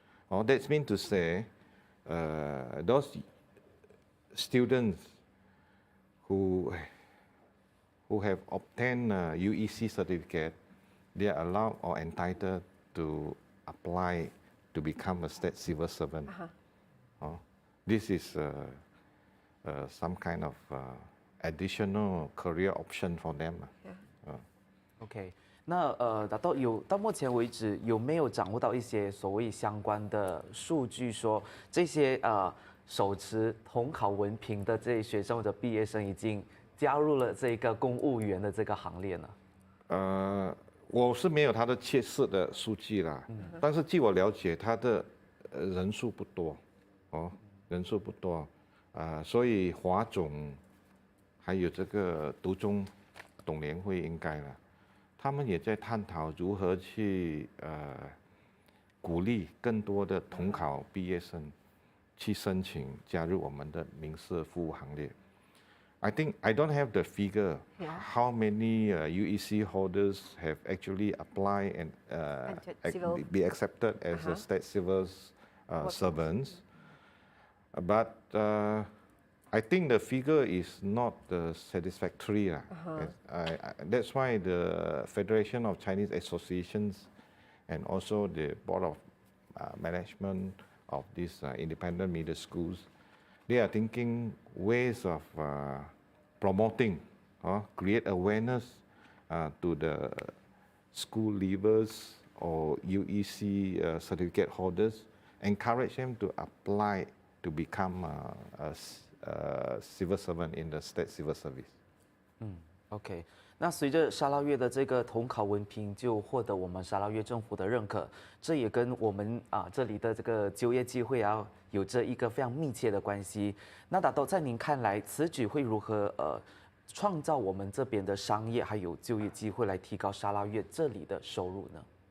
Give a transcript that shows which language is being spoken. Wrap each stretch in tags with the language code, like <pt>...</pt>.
<en>That means to say those students who have obtained UEC certificate, they are allowed or entitled to apply to become a state civil servant. This is some kind of additional career option for them.</en> <zh>OK， 那到目前为止有没有掌握到一些所谓相关的数据，说这些手持统考文凭的这些学生或者毕业生已经加入了这个公务员的这个行列呢？我是没有他的切实的数据啦，但是据我了解，他的人数不多，人数不多，所以华总还有这个读中董联会应该了，他们也在探讨如何去鼓励更多的统考毕业生去申请加入我们的民事服务行列。</zh> <en>I think I don't have the figure how many UEC holders have actually applied and be accepted as a state civil servants, but I think the figure is not satisfactory. That's why the Federation of Chinese Associations and also the Board of Management of these independent middle schools, they are thinking ways of promoting, create awareness to the school leavers or UEC certificate holders, encourage them to apply to become a civil servant in the state civil service.</en> <zh>OK， 那随着沙捞越的这个统考文凭就获得我们沙捞越政府的认可，这也跟我们这里的这个就业机会有着一个非常密切的关系。那Dato'在您看来，此举会如何创造我们这边的商业还有就业机会，来提高沙捞越这里的收入呢？</zh>